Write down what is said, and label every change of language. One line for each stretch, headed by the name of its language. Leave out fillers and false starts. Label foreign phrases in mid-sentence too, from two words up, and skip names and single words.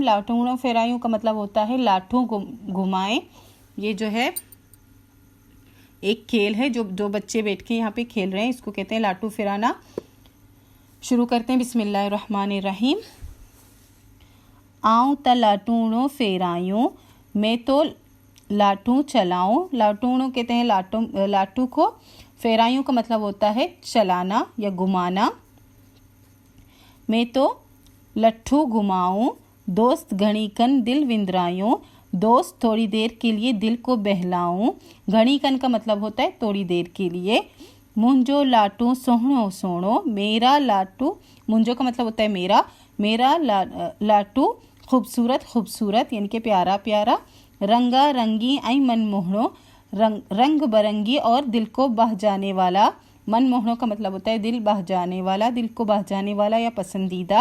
Sindhi: लाटूणों फेरायूं
Hindi: का मतलब होता है लाठों घुमाएं। ये जो है एक खेल है जो दो बच्चे बैठ के यहाँ पे खेल रहे हैं, इसको कहते हैं लाटू फिराना। शुरू करते हैं।
Arabic: बिस्मिल्लाहिर्रहमानिर्रहीम।
Sindhi: आऊँ त लाटूणों फेरायूं,
Hindi: मैं तो लाटू चलाऊं। लाटूणों कहते हैं लाटू को। फेरायूं का मतलब होता है चलाना या घुमाना। मैं तो लट्ठू घुमाऊं, दोस्त
Sindhi: घणीकन दिल विंदरायूं।
Hindi: दोस्त थोड़ी देर के लिए दिल को बहलाऊं। घणीकन का मतलब होता है थोड़ी देर के लिए।
Sindhi: मुंजो लाटू सोहणो सोहणो,
Hindi: मेरा लाटू। मुंजो का मतलब होता है मेरा। मेरा लाटू खूबसूरत खूबसूरत, यानी कि प्यारा प्यारा।
Sindhi: रंगा रंगी आई मनमोहणो,
Hindi: रंग बरंगी और दिल को बह जाने वाला। मनमोहणों का मतलब होता है दिल बह जाने वाला, दिल को बह जाने वाला या पसंदीदा।